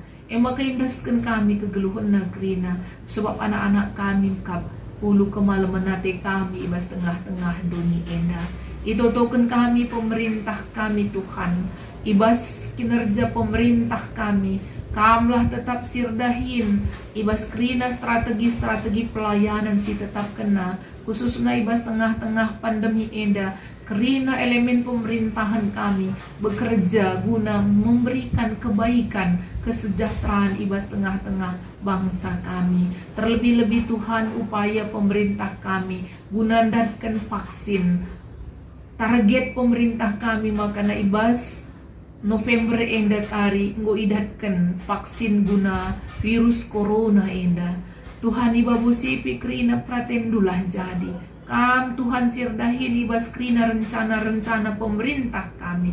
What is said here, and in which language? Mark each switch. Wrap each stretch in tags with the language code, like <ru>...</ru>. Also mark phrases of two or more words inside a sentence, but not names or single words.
<btx>Maka indaskan kami kegeluhan negerina sebab anak-anak kami kap ulu kemalaman nate kami ibas tengah-tengah dunia enda. Itotoken kami</btx> <id>pemerintah kami Tuhan, ibas kinerja pemerintah kami,</id> <btx>kamlah tetap sirdahin,</btx> <id>ibas kerina strategi-strategi pelayanan si tetap kena, khususnya ibas tengah-tengah pandemi enda, kerina elemen pemerintahan kami bekerja guna memberikan kebaikan, kesejahteraan ibas tengah-tengah bangsa kami. Terlebih-lebih Tuhan upaya pemerintah kami gunandatkan vaksin. Target pemerintah kami makana ibas November enda</id> <btx>kari nggo idatkan</btx> <id>vaksin guna virus corona enda.</id> <btx>Tuhan ibabu sipi kerina pratendulah jadi. Kam Tuhan sirdahin ibas kerina rencana-rencana pemerintah kami.</btx>